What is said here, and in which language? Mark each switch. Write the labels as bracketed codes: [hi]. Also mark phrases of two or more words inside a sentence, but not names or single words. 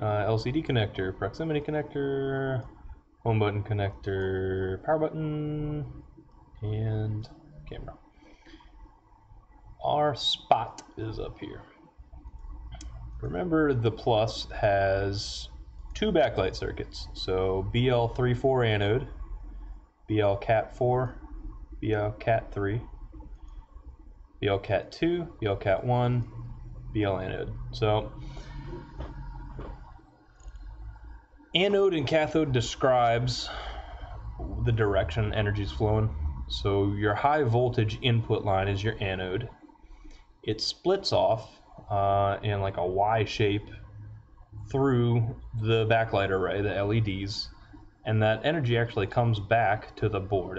[en] LCD connector, proximity connector, home button connector, power button, and camera. Our spot is up here. Remember, the Plus has two backlight circuits. So BL34 anode, BL Cat 4, BL Cat 3, BL Cat 2, BL Cat 1, BL anode. So anode and cathode describes the direction energy is flowing. So your high voltage input line is your anode. It splits off in like a Y shape through the backlight array, the LEDs, and that energy actually comes back to the board.